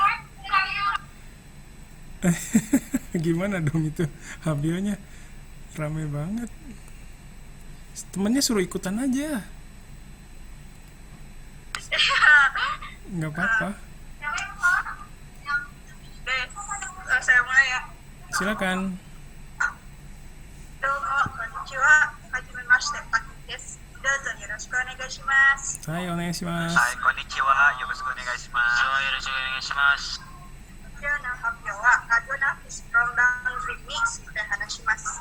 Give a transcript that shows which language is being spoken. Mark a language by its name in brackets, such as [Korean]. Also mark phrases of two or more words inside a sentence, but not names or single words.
[Indonesian] Gimana dong itu, Habionya rame banget. Temennya suruh ikutan aja, nggak apa-apa. Saya mulai ya. Silakan. [Japanese] どうも、こんにちは。初めまして、Aki です. どうぞよろしくお願いします. [Indonesian] Saya onegaishimasu. [Japanese] はい、こんにちは。よろしくお願いします。よろしくお願いします。今日の発表はアルゴナフィスフロンランドリーについて話します。